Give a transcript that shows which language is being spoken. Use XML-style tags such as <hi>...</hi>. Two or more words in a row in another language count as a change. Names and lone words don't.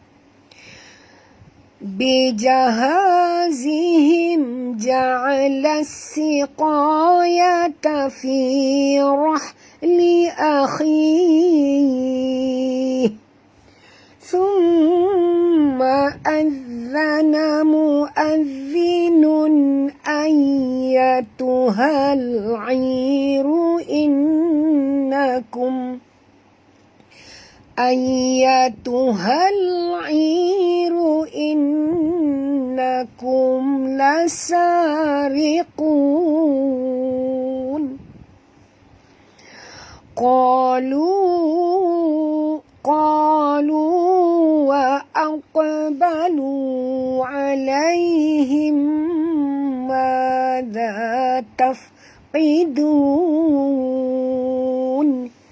<ar>بجهازهم جعل السقاية في رحل أخيه. ثم أذن مؤذن أيتها العير إنكم لسارقون. قالوا وأقبلوا عليهم ماذا تفقدون.</ar>